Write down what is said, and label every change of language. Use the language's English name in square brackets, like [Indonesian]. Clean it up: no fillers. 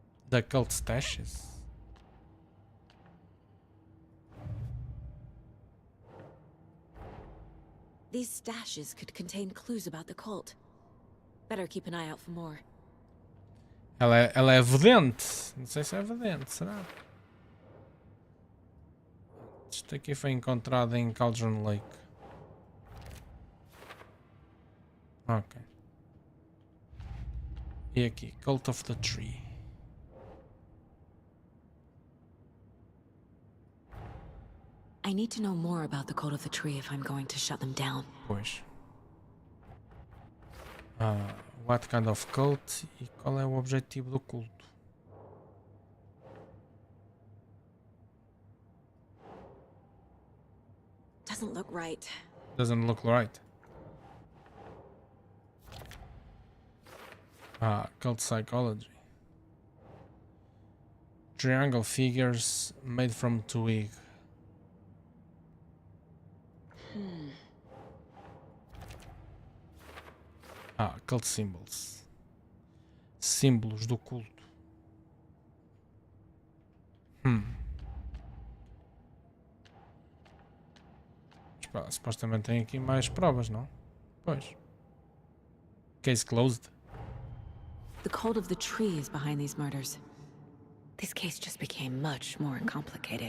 [English] The cult stashes. These stashes could contain clues about the cult. Better keep an eye out for more. [Portuguese] Ela é vidente. Não sei se é vidente, será? Isto aqui foi encontrado em Cauldron Lake. Ok. E aqui, Cult of the Tree. [English] I need to know more about the cult of the tree if I'm going to shut them down. [Portuguese] Pois. [English] What kind of cult [Portuguese] e qual é o objetivo do culto? [English] Doesn't look right. Doesn't look right. Cult psychology. Triangle figures made from twig. Cult symbols. [Portuguese] Símbolos do culto. Supostamente tem aqui mais provas, não? Pois. [English] Case closed. The cult of the tree is behind these murders. This case just became much more complicated.